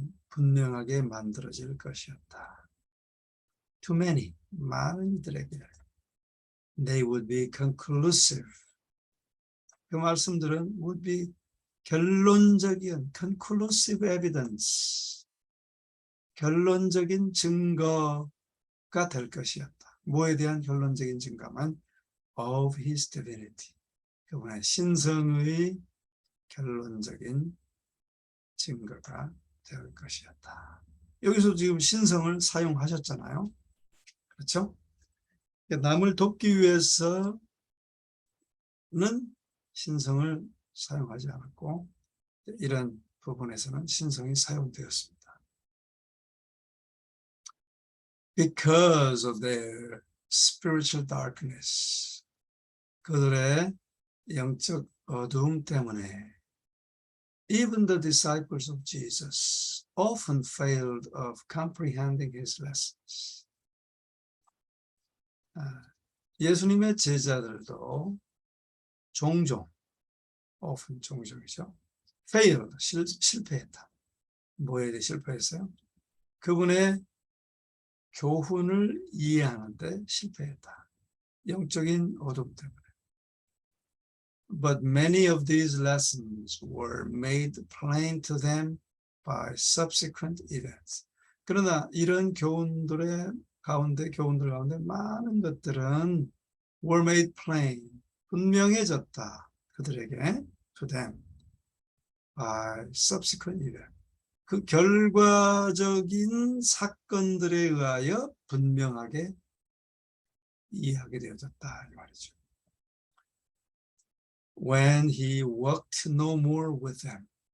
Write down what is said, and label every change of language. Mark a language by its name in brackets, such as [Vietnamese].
[Korean] 분명하게 만들어질 것이었다. [English] To many, [Korean] 많은 이들에게 [English] they would be conclusive. [Korean] 그 말씀들은 [English] would be [Korean] 결론적인 [English] conclusive evidence, [Korean] 결론적인 증거가 될 것이었다. 뭐에 대한 결론적인 증거만 [English] of his divinity, [Korean] 그분의 신성의 결론적인 증거가 될 것이었다. 여기서 지금 신성을 사용하셨잖아요. 그렇죠? 남을 돕기 위해서는 신성을 사용하지 않았고 이런 부분에서는 신성이 사용되었습니다. [English] Because of their spiritual darkness, [Korean] 그들의 영적 어두움 때문에 [English] even the disciples of Jesus often failed of comprehending his lessons. [Korean] 예수님의 제자들도 종종, often 종종이죠. failed, 실패했다. 뭐에 대해 실패했어요? 그분의 교훈을 이해하는데 실패했다. 영적인 어둠 때문에. [English] But many of these lessons were made plain to them by subsequent events. [Korean] 그러나 이런 교훈들 가운데 많은 것들은 [English] were made plain, [Korean] 분명해졌다. 그들에게, [English] to them, by subsequent events. [Korean] 그 결과적인 사건들에 의하여 분명하게 이해하게 되어졌다 이 말이죠. [English] When he walked no more with them.